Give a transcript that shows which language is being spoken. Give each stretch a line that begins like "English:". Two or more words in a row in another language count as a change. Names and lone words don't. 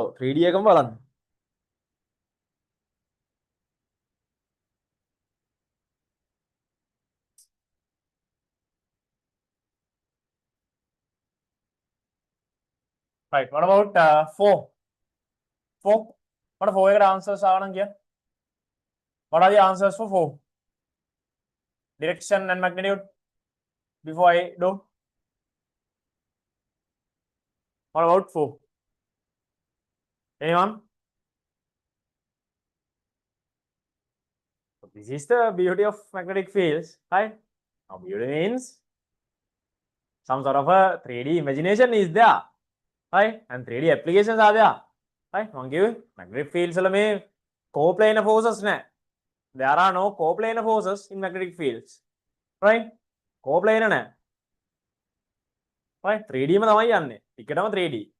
Sinhala: 3D එකම බලන්න.
English: Right. What about 4? 4? What 4
Sinhala: එකට answers ආවනම් කියන්න.
English: What are the answers for 4? Direction and magnitude before I do. What about 4? Anyone? So this is the beauty of magnetic fields, right? Now beauty means some sort of a 3D imagination is there, right? And 3D applications are there, right?
Sinhala: මම කිව්වේ
English: magnetic fields
Sinhala: වල මේ
English: coplanar forces
Sinhala: නැහැ.
English: There are no coplanar forces in magnetic fields, right?
Sinhala: coplanar නැහැ. right? 3D ම තමයි යන්නේ. ටිකටම 3D.